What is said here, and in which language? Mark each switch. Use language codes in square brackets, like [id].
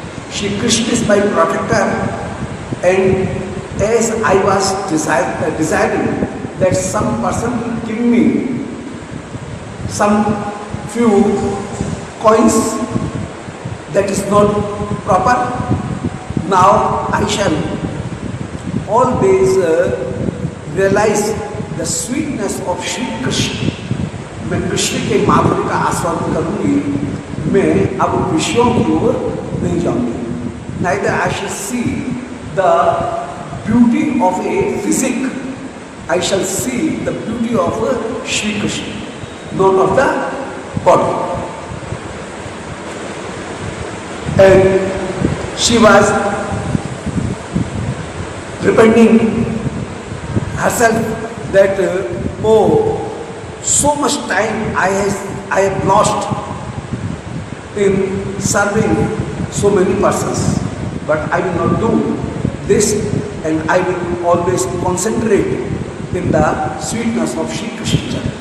[en] Shri Krishna is my protector, and as I was desiring that some person will give me some few coins that is not proper, now I shall always realize the sweetness of Shri Krishna. [hi] मैं कृष्ण के माधुर्य का आस्वादन करूंगी, मैं अब विषयों की ओर नहीं जाऊंगी. [en] Neither I shall see the beauty of a physique, I shall see the beauty of Shri Krishna, not of the body. And she was repenting herself that, oh, so much time I have lost in serving so many persons, but I will not do this, and I will always concentrate in the sweetness of Shri Krishna.